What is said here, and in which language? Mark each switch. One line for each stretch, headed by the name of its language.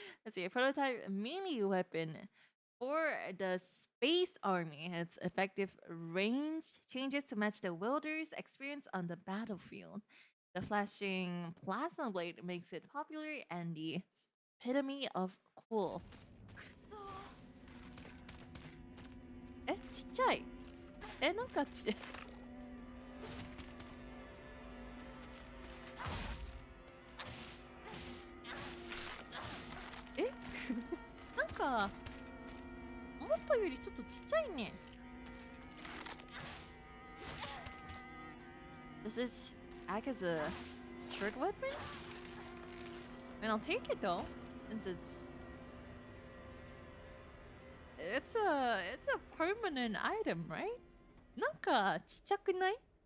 English: Let's see, a prototype melee weapon for the Space Army. Its effective range changes to match the wielder's experience on the battlefield. The flashing plasma blade makes it popular and the epitome of cool.
Japanese: くそえ、ちっちゃい。え、なんかえなんか思ったよりちょっとちっちゃいね。
English: Does this act as a short weapon? I mean, I'll take it though, since it's a permanent item, right?
Japanese: なんかちっちゃくない?